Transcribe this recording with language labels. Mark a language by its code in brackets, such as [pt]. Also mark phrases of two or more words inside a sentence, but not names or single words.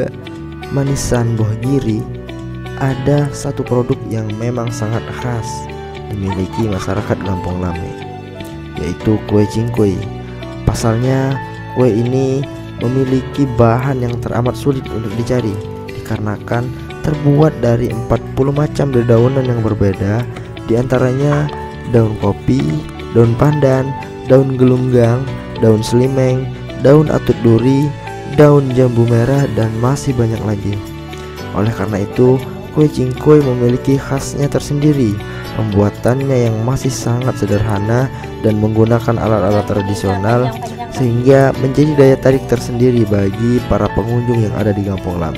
[id] manisan Bohgiri, ada satu produk yang memang sangat khas dimiliki masyarakat Gampong Lame, yaitu kue cingkui. Pasalnya, kue ini memiliki bahan yang teramat sulit untuk dicari dikarenakan terbuat dari 40 macam dedaunan yang berbeda, diantaranya daun kopi, daun pandan, daun gelunggang, daun selimeng, daun atut duri, daun jambu merah, dan masih banyak lagi. Oleh karena itu, kue cingkui memiliki khasnya tersendiri. Pembuatannya yang masih sangat sederhana dan menggunakan alat-alat tradisional, sehingga menjadi daya tarik tersendiri bagi para pengunjung yang ada di Gampong Lame.